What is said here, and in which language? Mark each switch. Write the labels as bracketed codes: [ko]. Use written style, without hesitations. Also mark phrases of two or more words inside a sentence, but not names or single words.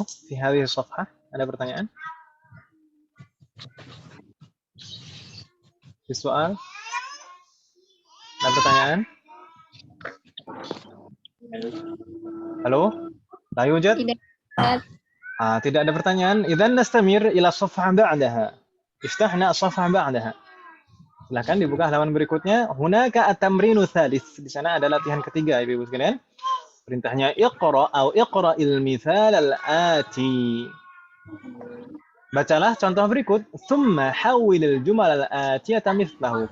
[id] Di [ar] هذه صفحة [id] ada pertanyaan? Di soal? Ada pertanyaan? Halo? [ar] لا يوجد? [id] Tidak. Tidak ada pertanyaan. [ar] إذن نستمر إلى صفحة بعدها. افتحنا صفحة بعدها. [id] Silakan dibuka halaman berikutnya. [ar] هناك التمرين ثالث. [id] Di sana ada latihan ketiga, Ibu sekalian. Perintahnya iqra atau [ar] اقرإ المثال الآتي. [id] Bacalah contoh berikut. [ar] ثم حول الجمل الآتية مثله.